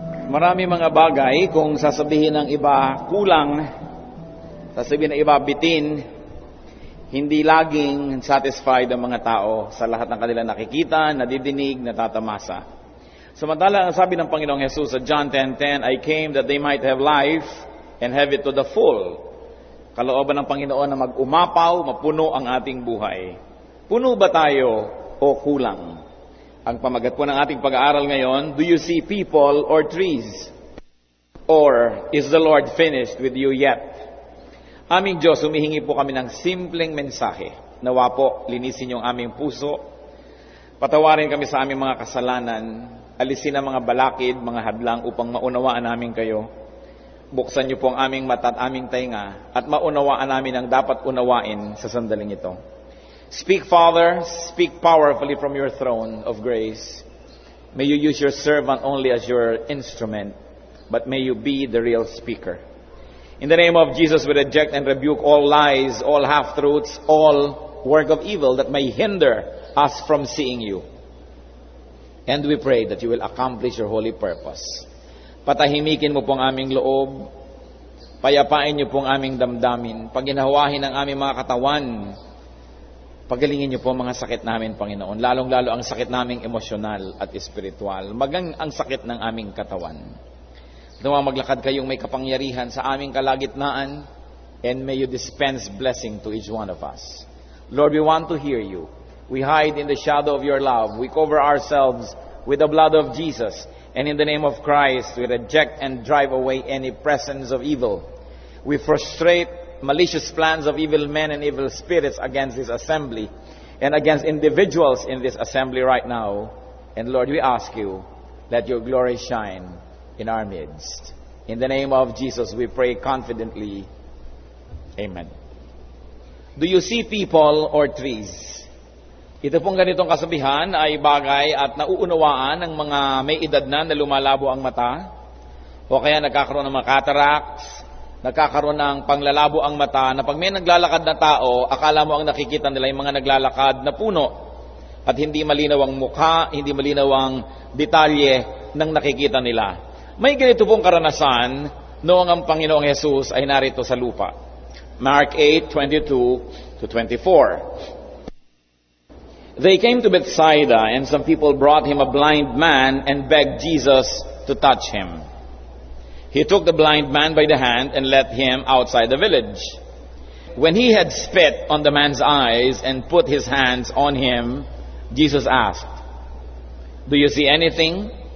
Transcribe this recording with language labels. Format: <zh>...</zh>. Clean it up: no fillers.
<tl>Marami mga bagay, kung sasabihin ng iba kulang, sasabihin ng iba bitin, hindi laging satisfied ang mga tao sa lahat ng kanilang nakikita, nadidinig, natatamasa. Samantala, ang sabi ng Panginoong Jesus sa</tl> <en>John 10:10, I came that they might have life and have it to the full.</en> <tl>Kalooban ng Panginoon na mag-umapaw, mapuno ang ating buhay. Puno ba tayo o kulang? Ang pamagat po ng ating pag-aaral ngayon,</tl> <en>do you see people or trees? Or is the Lord finished with you yet?</en> <tl>Aming Diyos, humihingi po kami ng simpleng mensahe. Nawa po, linisin yung aming puso. Patawarin kami sa aming mga kasalanan. Alisin ang mga balakid, mga hadlang upang maunawaan namin kayo. Buksan niyo po ang aming mata at aming tainga at maunawaan namin ang dapat unawain sa sandaling ito.</tl> <en>Speak, Father, speak powerfully from your throne of grace. May you use your servant only as your instrument, but may you be the real speaker. In the name of Jesus, we reject and rebuke all lies, all half-truths, all work of evil that may hinder us from seeing you. And we pray that you will accomplish your holy purpose.</en> <tl>Patahimikin mo pong aming loob, payapain niyo pong aming damdamin, paginawahin ang aming mga katawan, pagalingin niyo po mga sakit namin, Panginoon, lalong-lalo ang sakit naming emosyonal at espiritual, magang ang sakit ng aming katawan. Nawa maglakad kayong may kapangyarihan sa aming kalagitnaan,</tl> <en>and may you dispense blessing to each one of us. Lord, we want to hear you. We hide in the shadow of your love. We cover ourselves with the blood of Jesus. And in the name of Christ, we reject and drive away any presence of evil. We frustrate malicious plans of evil men and evil spirits against this assembly and against individuals in this assembly right now. And Lord, we ask you, let your glory shine in our midst. In the name of Jesus, we pray confidently. Amen. Do you see people or trees?</en> <tl>Ito pong ganitong kasabihan ay bagay at nauunawaan ng mga may edad na lumalabo ang mata o kaya nagkakaroon ng mga cataracts, nagkakaroon ng panglalabo ang mata na pag may naglalakad na tao, akala mo ang nakikita nila yung mga naglalakad na puno at hindi malinaw ang mukha, hindi malinaw ang detalye ng nakikita nila. May ganito pong karanasan noong ang Panginoong Jesus ay narito sa lupa.</tl> <en>Mark 8:22-24. They came to Bethsaida, and some people brought him a blind man and begged Jesus to touch him. He took the blind man by the hand and led him outside the village. When he had spit on the man's eyes and put his hands on him, Jesus asked, "Do you see anything?"</en>